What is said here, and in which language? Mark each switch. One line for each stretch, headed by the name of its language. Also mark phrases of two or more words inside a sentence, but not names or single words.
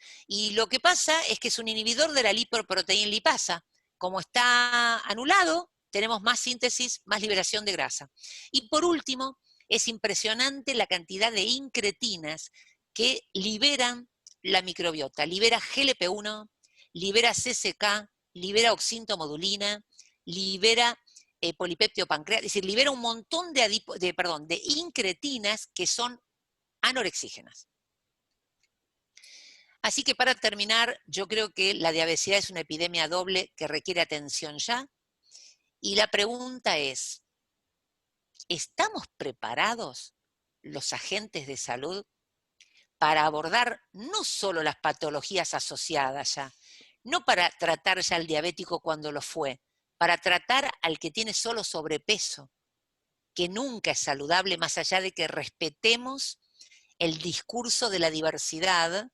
Spanish: Y lo que pasa es que es un inhibidor de la lipoproteína lipasa. Como está anulado, tenemos más síntesis, más liberación de grasa. Y por último, es impresionante la cantidad de incretinas que liberan la microbiota. Libera GLP-1, libera CCK, libera oxintomodulina, libera polipéptido pancreas, es decir, libera un montón de incretinas que son anorexígenas. Así que para terminar, yo creo que la diabetes es una epidemia doble que requiere atención ya. Y la pregunta es, ¿estamos preparados los agentes de salud para abordar no solo las patologías asociadas ya, no para tratar ya al diabético cuando lo fue, para tratar al que tiene solo sobrepeso, que nunca es saludable, más allá de que respetemos el discurso de la diversidad?